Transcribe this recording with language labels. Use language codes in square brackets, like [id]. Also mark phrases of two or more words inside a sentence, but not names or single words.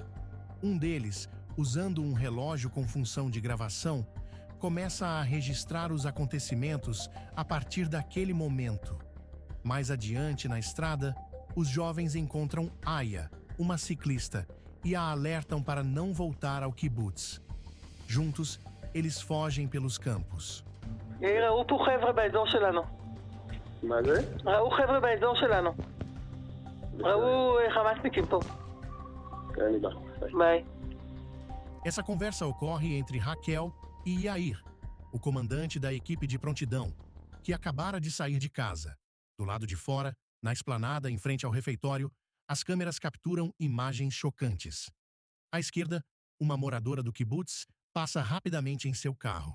[pt] Um deles, usando um relógio com função de gravação, começa a registrar os acontecimentos a partir daquele momento. Mais adiante na estrada, os jovens encontram Aya, uma ciclista, e a alertam para não voltar ao kibbutz. Juntos, eles fogem pelos campos. [he] יאיר, ראו פה חבר'ה באזור שלנו. מה זה? ראו חבר'ה באזור שלנו. ראו חמאסניקים פה. אני בא. ביי. [pt] Essa conversa ocorre entre Raquel e Yair, o comandante da equipe de prontidão, que acabara de sair de casa. Do lado de fora, na esplanada em frente ao refeitório, as câmeras capturam imagens chocantes. À esquerda, uma moradora do kibbutz passa rapidamente em seu carro.